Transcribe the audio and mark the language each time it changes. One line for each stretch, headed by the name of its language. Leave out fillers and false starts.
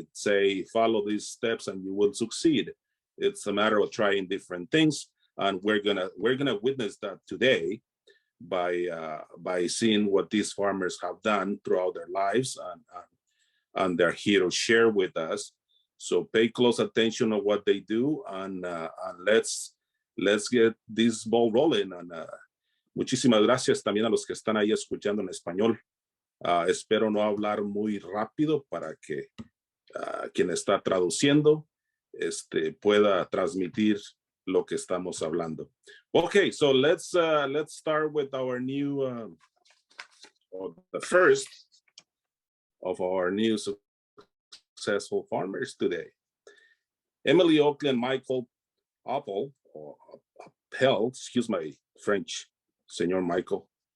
English: I'd say follow these steps and you will succeed. It's a matter of trying different things, and we're gonna witness that today by seeing what these farmers have done throughout their lives, and they're here to share with us. So pay close attention to what they do, and let's get this ball rolling.
Spanish: And muchísimas gracias también a los que están ahí escuchando en español. Espero no hablar muy rápido para que quien está traduciendo pueda transmitir lo que estamos hablando.
English: Okay, so let's start with our new, the first of our new successful farmers today. Emily Oakley and Michael Appel, or Appel, excuse my French, Senor Michael.